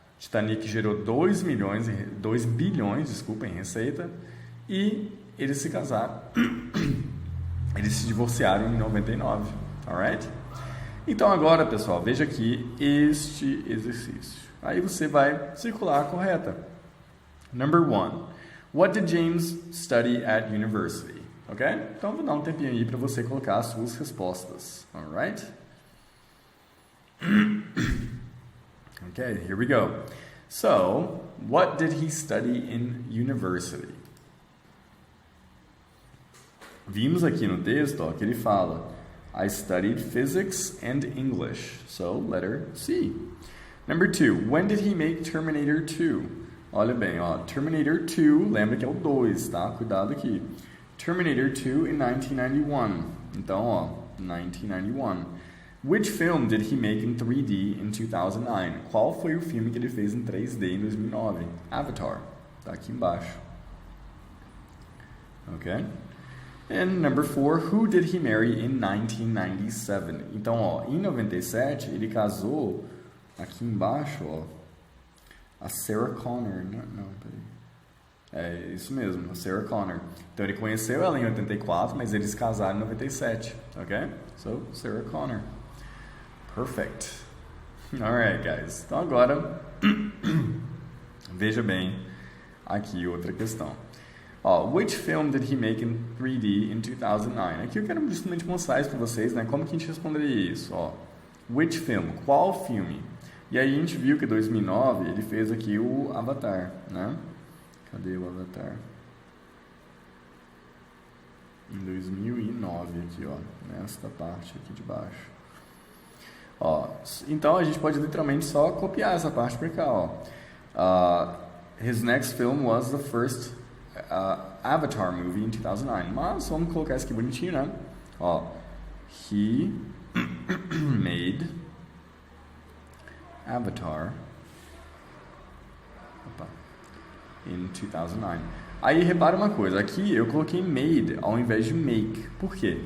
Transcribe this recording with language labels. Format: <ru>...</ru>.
<pt>Titanic gerou 2 bilhões em receita. E eles se casaram. Eles se divorciaram em 99. Alright? Então agora, pessoal, veja aqui este exercício. Aí você vai circular a correta.</pt> <en>Number 1. What did James study at university? Ok?</en> <pt>Então vou dar um tempinho aí para você colocar as suas respostas.</pt> <en>Alright? Okay, here we go. So, what did he study in university?</en> <pt>Vimos aqui no texto, ó, que ele fala</pt> <en>I studied physics and English. So, letter C. Number 2. When did he make Terminator 2?</en> <pt>Olha bem, ó, Terminator 2, lembra que é o 2, tá? Cuidado aqui. Terminator 2 in 1991. Então, ó, 1991.</pt> <en>Which film did he make in 3D in 2009?</en> <pt>Qual foi o filme que ele fez em 3D em 2009? Avatar. Tá aqui embaixo.</pt> <en>Ok? And number 4, who did he marry in 1997?</en> <pt>Então, ó, em 97, ele casou, aqui embaixo, ó, a Sarah Connor. Não, peraí. É isso mesmo, a Sarah Connor. Então, ele conheceu ela em 84, mas eles casaram em 97, ok?</pt> <en>So, Sarah Connor. Perfect. Alright, guys.</en> <pt>Então, agora, veja bem Aqui outra questão.</pt> <en>Ó, which film did he make in 3D in 2009?</en> <pt>Aqui eu quero justamente mostrar isso para vocês, né? Como que a gente responderia isso? Ó,</pt> <en>which film?</en> <pt>Qual filme? E aí a gente viu que em 2009 ele fez aqui o Avatar, né? Cadê o Avatar? Em 2009 aqui, ó, nesta parte aqui de baixo. Ó, então a gente pode literalmente só copiar essa parte para cá, ó.</pt> <en>His next film was the first Avatar movie in 2009.</en> <pt>Mas vamos colocar isso aqui bonitinho, né?</pt> <en>Ó, he made Avatar in 2009.</en> <pt>Aí repara uma coisa, aqui eu coloquei made ao invés de make. Por quê?</pt>